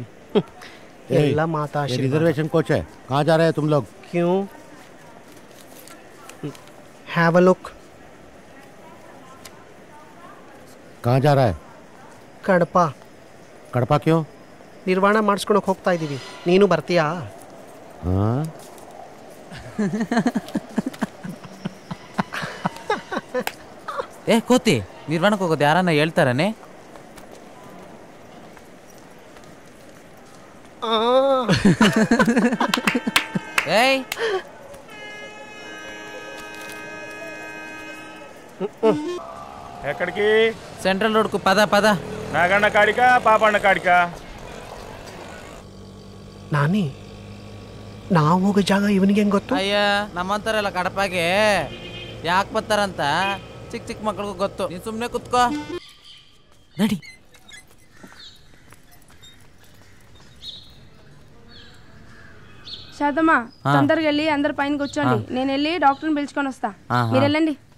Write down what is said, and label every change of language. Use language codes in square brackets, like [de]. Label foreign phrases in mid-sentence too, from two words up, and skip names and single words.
[kn] ಎಲ್ಲ ಮಾತಾ [en] reservation coach [hi] है, कहाँ जा रहे हैं तुम लोग? क्यों? [en] have a look. [hi] कहाँ जा रहा है? [kn] ಕಡಪ. [hi] कड़पा क्यों? [kn] ನಿರ್ವಾಣ ಮಾಡಿಸ್ಕೊಳಕ್ಕೆ ಹೋಗ್ತಾ ಇದ್ದೀವಿ. ನೀನು ಬರ್ತೀಯಾ? [hi] हाँ. [kn] ಕೋತಿ, ನಿರ್ವಾಣಕ್ಕೆ ಹೋಗೋದು ಯಾರನ್ನ ಹೇಳ್ತಾರನೆ? ಏಯ್, [te] ఎక్కడికి? సెంట్రల్ రోడ్కు పద పద. నాగಣ್ಣ కాడికా పాపಣ್ಣ కాడికా? [kn] ನಾನೇ ನಾವು ಹೋಗೋ ಜಾಗ ಇವನಿಗೆ ಹೆಂಗೆ ಗೊತ್ತು? ಅಯ್ಯ, ನಮ್ಮಂತಾರೆಲ್ಲ ಕಡಪಾಗೆ ಯಾಕೆ ಬರ್ತಾರಂತ ಚಿಕ್ಕ ಚಿಕ್ಕ ಮಕ್ಕಳಿಗೂ ಗೊತ್ತು. ನೀನು ಸುಮ್ಮನೆ ಕುತ್ಕೋ. ನಡಿ. [te] శారదమ్మ, తొందరగా వెళ్ళి అందరు పైన కూర్చోండి. నేను వెళ్ళి డాక్టర్ని పిలుచుకొని వస్తా. మీరు వెళ్ళండి.